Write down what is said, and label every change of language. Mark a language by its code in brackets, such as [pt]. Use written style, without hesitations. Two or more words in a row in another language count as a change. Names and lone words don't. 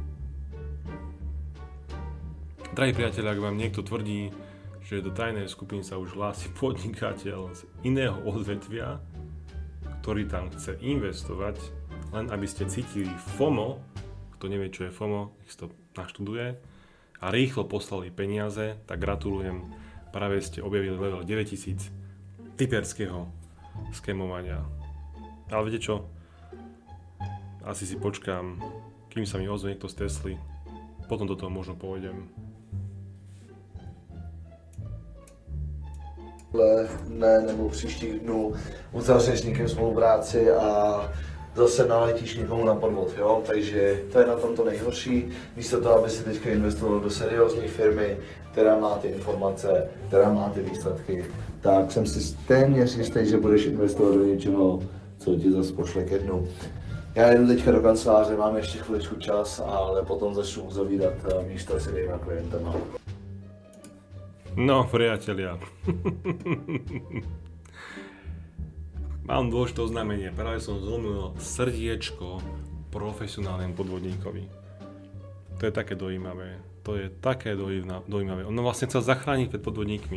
[sk] Drahí priatelia, ak vám niekto tvrdí, že do tajnej skupiny sa už hlási podnikateľ z iného odvetvia, ktorý tam chce investovať, len aby ste cítili FOMO, kto nevie, čo je FOMO, nech si to naštuduje, a rýchlo poslali peniaze, tak gratulujem, práve ste objavili level 9000 typerského skémovania. Ale viete čo? Asi si počkám, kým sa mi ozve niekto z Tesly, potom do toho možno pôjdem. [cs] Dne nebo příštích dnů uzavřeš s někým spolupráci a zase naletíš někomu na podvod, jo? Takže to je na tom to nejhorší. Místo toho, aby si teďka investoval do seriózní firmy, která má ty informace, která má ty výsledky, tak jsem si téměř jistý, že budeš investovat do něčeho, co ti zase pošle ke dnu. Já jdu teďka do kanceláře, mám ještě chviličku čas, ale potom začnu uzavírat místa s jinýma klientama. [sk] No, priatelia. Mám dôležité oznámenie. Práve som zlomil srdiečko profesionálnemu podvodníkovi. To je také dojímavé. On ma vlastne chcel zachrániť pred podvodníkmi.